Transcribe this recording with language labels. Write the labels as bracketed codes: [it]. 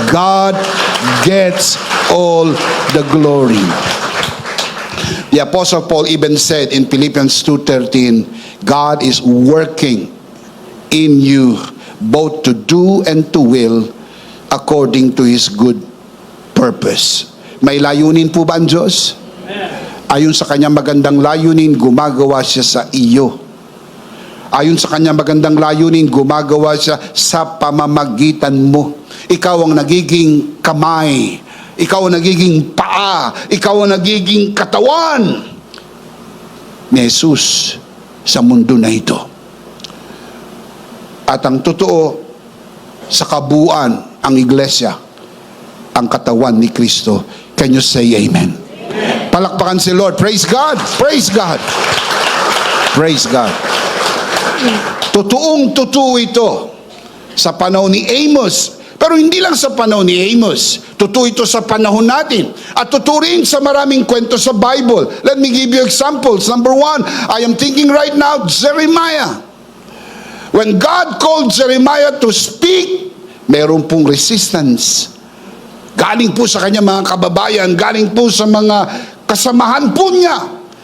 [en] God gets all the glory. The Apostle Paul even said in Philippians 2:13, God is working in you both to do and to will according to His good purpose. [tl] May layunin po ba ang Diyos? Ayon sa kanyang magandang layunin, gumagawa siya sa iyo. Ayon sa kanyang magandang layunin, gumagawa siya sa pamamagitan mo. Ikaw ang nagiging kamay. Ikaw ang nagiging paa. Ikaw ang nagiging katawan ni Jesus sa mundo na ito. At ang totoo, sa kabuuan, ang iglesia, ang katawan ni Kristo. [en] Can you say amen? [tl] Palakpakan si Lord. [en] Praise God. Praise God. Praise God. [tl] Totoong-totoo ito sa panahon ni Amos. Pero hindi lang sa panahon ni Amos. Totoo ito sa panahon natin. At totoo rin sa maraming kwento sa Bible. [en] Let me give you examples. Number 1, I am thinking right now, Jeremiah. When God called Jeremiah to speak, [tl] meron pong [en] resistance. [tl] Galing po sa kanya mga kababayan, galing po sa mga kasamahan po niya.